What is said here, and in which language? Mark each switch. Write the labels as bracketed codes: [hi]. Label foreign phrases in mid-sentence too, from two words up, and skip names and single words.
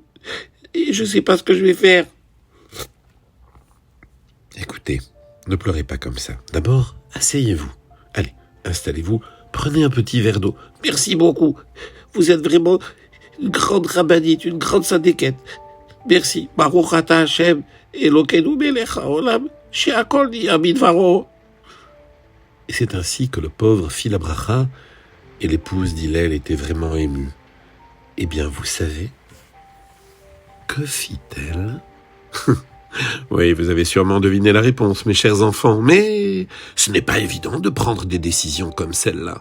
[fr] Et je sais pas ce que je vais faire. » Écoutez, ne pleurez pas comme ça. D'abord, asseyez-vous. Allez, installez-vous, prenez un petit verre d'eau. Merci beaucoup. Vous êtes vraiment une grande rabbinite, une grande sadéquette. Merci. [he] ברוך אתה השם, אלוקינו מלך העולם, שהכל נהיה בדברו. [fr] Et c'est ainsi que le pauvre fit la bracha, et l'épouse d'Hillel était vraiment émue. Eh bien, vous savez, que fit-elle ? Oui, vous avez sûrement deviné la réponse, mes chers enfants, mais ce n'est pas évident de prendre des décisions comme celle-là.